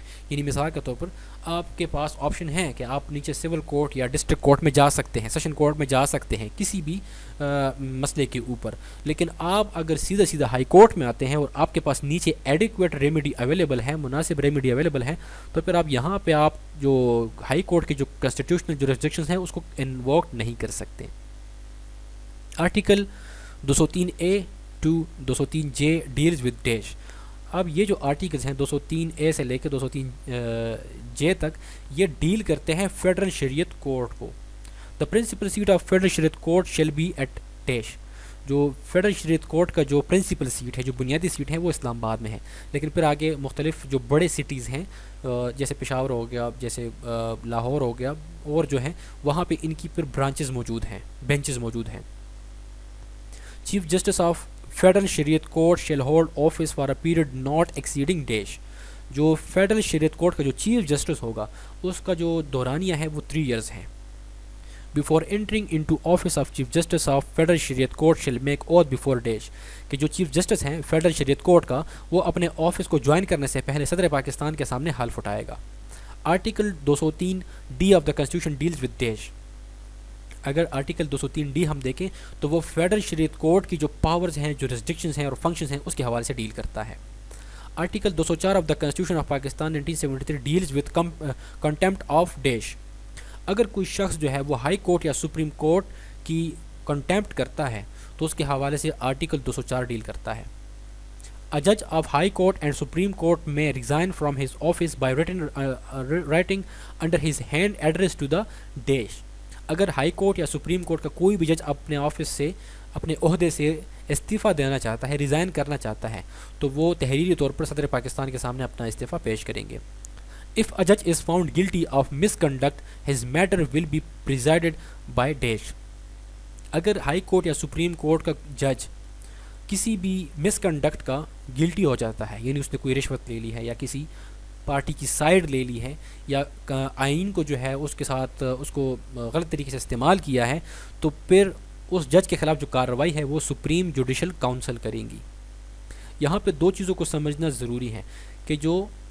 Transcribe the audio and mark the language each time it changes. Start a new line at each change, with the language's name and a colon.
Urdu: یعنی مثال کے طور پر آپ کے پاس آپشن ہے کہ آپ نیچے سول کورٹ یا ڈسٹرکٹ کورٹ میں جا سکتے ہیں, سیشن کورٹ میں جا سکتے ہیں کسی بھی مسئلے کے اوپر, لیکن آپ اگر سیدھا ہائی کورٹ میں آتے ہیں اور آپ کے پاس نیچے ایڈیکویٹ ریمیڈی اویلیبل ہے, مناسب ریمیڈی اویلیبل ہے, تو پھر آپ یہاں پہ آپ جو ہائی کورٹ کے جو کنسٹیٹیوشنل جورسڈکشنز ہیں اس کو انووک نہیں کر سکتے.
English: Article 203A to 203J deals with dash.
Urdu: اب یہ جو آرٹیکلز ہیں 203A سے لے کے 203J تک, یہ ڈیل کرتے ہیں فیڈرل شریعت کورٹ کو.
English: The principal seat of federal Shariat court shall be at dash.
Urdu: جو فیڈرل شریعت کورٹ کا جو پرنسپل سیٹ ہے, جو بنیادی سیٹ ہے, وہ اسلام آباد میں ہے. لیکن پھر آگے مختلف جو بڑے سٹیز ہیں جیسے پشاور ہو گیا, جیسے لاہور ہو گیا, اور جو ہیں وہاں پہ ان کی پھر برانچز موجود ہیں, بینچز موجود ہیں.
English: Chief justice of federal Shariat court shall hold office for a period not exceeding dash.
Urdu: جو فیڈرل شریعت کورٹ کا جو چیف جسٹس ہوگا اس کا جو دورانیہ ہے وہ 3 ایئرس ہے.
English: Before entering into office of chief justice of federal Shariat court shall make oath before dash.
Urdu: کہ جو چیف جسٹس ہیں فیڈرل شریعت کورٹ کا, وہ اپنے آفس کو جوائن کرنے سے پہلے صدر پاکستان کے سامنے حلف اٹھائے گا.
English: Article 203D of the constitution deals with dash.
Urdu: اگر آرٹیکل 203D ہم دیکھیں تو وہ فیڈرل شریعت کورٹ کی جو پاورز ہیں, جو ریسٹرکشنز ہیں اور فنکشنز ہیں, اس کے حوالے سے ڈیل کرتا ہے.
English: Article 204 of the constitution of Pakistan 1973 deals with contempt of dash.
Urdu: اگر کوئی شخص جو ہے وہ ہائی کورٹ یا سپریم کورٹ کی کنٹیمپٹ کرتا ہے تو اس کے حوالے سے آرٹیکل 204 ڈیل کرتا ہے.
English: A judge of High Court and Supreme Court may resign from his office by writing under his hand address to the dash.
Urdu: اگر ہائی کورٹ یا سپریم کورٹ کا کوئی بھی جج اپنے آفس سے, اپنے عہدے سے استعفیٰ دینا چاہتا ہے, ریزائن کرنا چاہتا ہے, تو وہ تحریری طور پر صدر پاکستان کے سامنے اپنا استعفیٰ پیش کریں گے.
English: If a judge is found guilty of misconduct, his matter will be presided by dash.
Urdu: اگر ہائی کورٹ یا سپریم کورٹ کا جج کسی بھی مس کنڈکٹ کا گلٹی ہو جاتا ہے, یعنی اس نے کوئی رشوت لے لی ہے یا کسی پارٹی کی سائڈ لے لی ہے یا آئین کو جو ہے اس کے ساتھ اس کو غلط طریقے سے استعمال کیا ہے, تو پھر اس جج کے خلاف جو کارروائی ہے وہ سپریم جوڈیشل کونسل کریں گی. یہاں پہ 2 چیزوں کو سمجھنا ضروری ہے کہ جو